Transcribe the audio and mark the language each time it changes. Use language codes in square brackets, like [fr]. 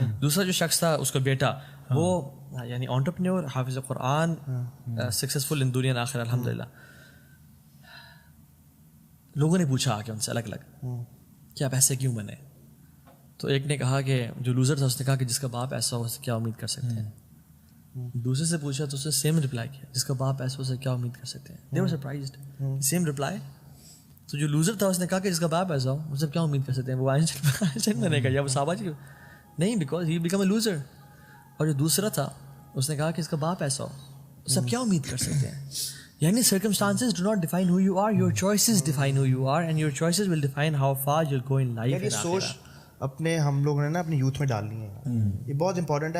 [ur] دوسرا جو شخص تھا اس کا بیٹا, وہ یعنی انٹرپرینور, حافظ قرآن, سکسیزفل ان دنیا آخر الحمد للہ. لوگوں نے پوچھا آ کے ان سے الگ الگ کہ آپ ایسے کیوں بنے. تو ایک نے کہا کہ جو لوزر تھا اس نے کہا کہ جس کا باپ ایسا ہو اسے کیا امید کر سکتے ہیں. دوسرے سے پوچھا تو اس نے سیم رپلائی کیا, جس کا باپ ایسا ہو اسے کیا امید کر سکتے ہیں. [en] They were surprised, same reply. [ur] تو جو لوزر تھا اس نے کہا کہ جس کا باپ ایسا ہو اس سے کیا امید کر سکتے ہیں, وہ آئنسٹائن بنے گا یا وہ صحابہ جی نہیں, [en] Because he became a loser. [ur] اور جو دوسرا تھا اس نے کہا کہ اس کا باپ ایسا ہو اس سے کیا امید کر سکتے ہیں. [en] یعنی circumstances do not define who you are, your choices define who you are, and your choices will define how far you'll go in life. [ur] یہ سوچ اپنے ہم لوگوں نے نا اپنے یوتھ میں ڈالنی ہے. یہ بہت امپورٹنٹ ہے.